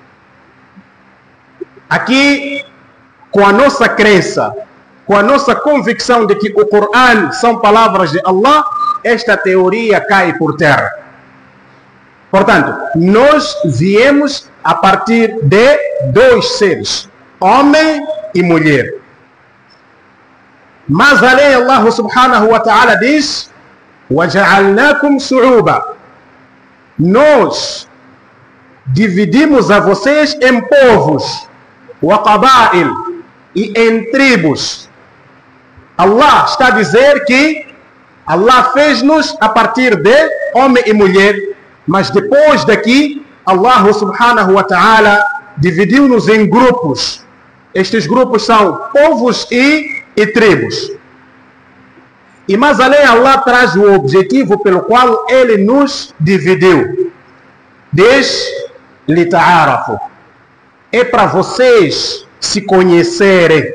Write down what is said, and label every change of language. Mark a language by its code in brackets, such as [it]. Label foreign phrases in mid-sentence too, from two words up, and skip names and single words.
[pt] Aqui, com a nossa crença, com a nossa convicção de que o Corão são palavras de Allah, esta teoria cai por terra. Portanto, nós viemos a partir de dois seres, homem e mulher. Mas além, [ar] الله سبحانه وتعالى diz: وَجَعَلْنَاكُمْ شُعُوبًا. [pt] Nós dividimos a vocês em povos, وَقَبَائِل, e em tribos. Allah está a dizer que Allah fez-nos a partir de homem e mulher, mas depois daqui Allah [ar] سبحانه وتعالى [pt] dividiu-nos em grupos. Estes grupos são povos e tribos. E mais além, Allah traz o objetivo pelo qual Ele nos dividiu. Diz: لِتَعَارَفُوا. É para vocês se conhecerem.